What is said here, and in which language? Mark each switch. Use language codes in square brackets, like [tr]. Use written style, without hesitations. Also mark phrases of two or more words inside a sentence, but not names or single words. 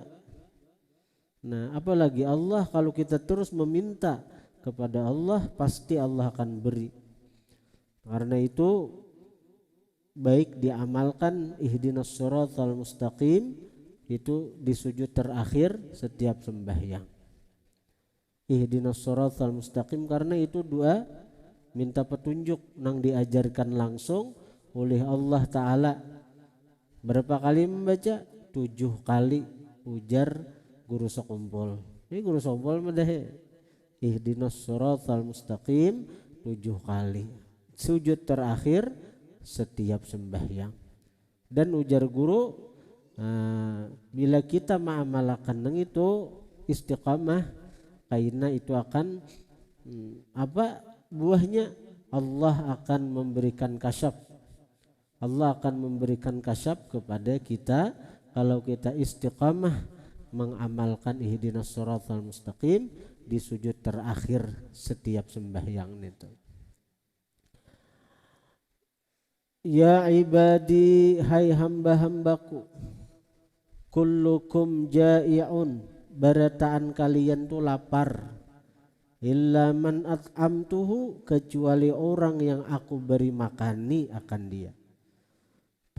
[id] Nah, apalagi Allah, kalau kita terus meminta kepada Allah, pasti Allah akan beri. Karena itu baik diamalkan [ar] اهدنا الصراط المستقيم [id] itu di sujud terakhir setiap sembahyang. [ar] اهدنا الصراط المستقيم, [id] karena itu doa minta petunjuk nang diajarkan langsung oleh Allah Ta'ala. Berapa kali membaca? 7 kali, ujar guru sekumpul. Ini guru sekumpul madahe. [ar] اهدنا الصراط المستقيم [id] 7 kali. Sujud terakhir setiap sembahyang. Dan ujar guru, bila kita mengamalkan nang itu istiqamah, karena itu akan apa buahnya? Allah akan memberikan kasyaf. Allah akan memberikan kasyaf kepada kita kalau kita istiqamah mengamalkan [ar] اهدنا الصراط المستقيم [id] di sujud terakhir setiap sembahyang itu. [ar] يا عبادي, [id] hai hamba-hambaku, [ar] كلكم جائع, [id] barataan kalian tuh lapar, [ar] إلا من أطعمته, [id] kecuali orang yang aku beri makani akan dia.